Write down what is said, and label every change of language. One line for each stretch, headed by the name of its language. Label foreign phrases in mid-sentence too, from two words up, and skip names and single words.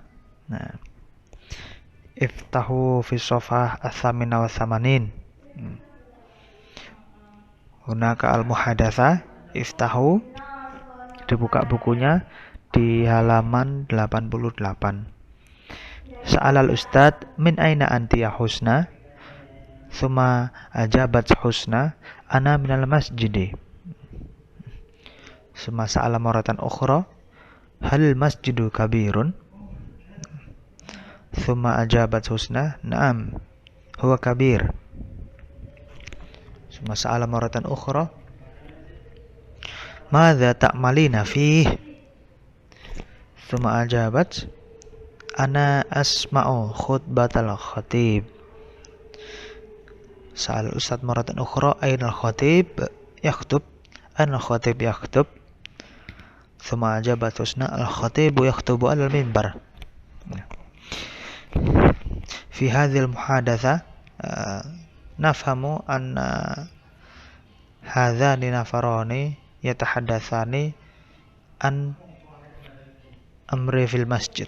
Arabic: Nah, افتحوا في صفحة الثامنة وثمانين. هناك المحادثة، افتحوا,
Indonesian: dibuka bukunya di halaman 88.
Arabic: سأل الأستاذ من أين أنت يا حسنى? ثم أجابت حسنى أنا من المسجد. ثم سأل مرة أخرى هل المسجد كبير? ثم أجابت حسنى نعم هو كبير. ثم سأل مرة أخرى ماذا تعملين فيه? ثم أجابت أنا أسمع خطبة الخطيب. سأل الأستاذ مرة أخرى أين الخطيب يكتب? أنا الخطيب يكتب? ثم أجابت حسنى الخطيب يكتب على المنبر. في هذه المحادثة نفهم أن هذان نفران يتحدثان عن أمر في المسجد.